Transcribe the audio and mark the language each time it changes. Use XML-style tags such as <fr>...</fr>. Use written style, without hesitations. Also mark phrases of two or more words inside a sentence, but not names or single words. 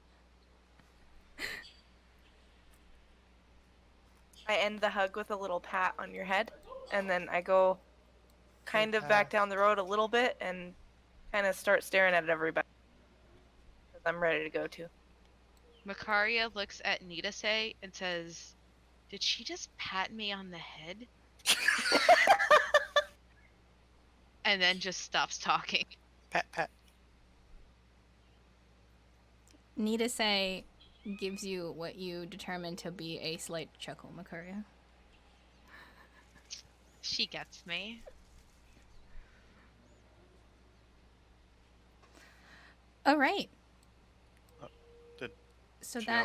<en>I end the hug with a little pat on your head, and then I go kind of back down the road a little bit and kind of start staring at everybody. 'Cause I'm ready to go too. Makaria looks at Nidase and says, "Did she just pat me on the head?" And then just stops talking. Pat, pat. Nidase gives you what you determine to be a slight chuckle, Makaria. She gets me. All right. Did So that.</en>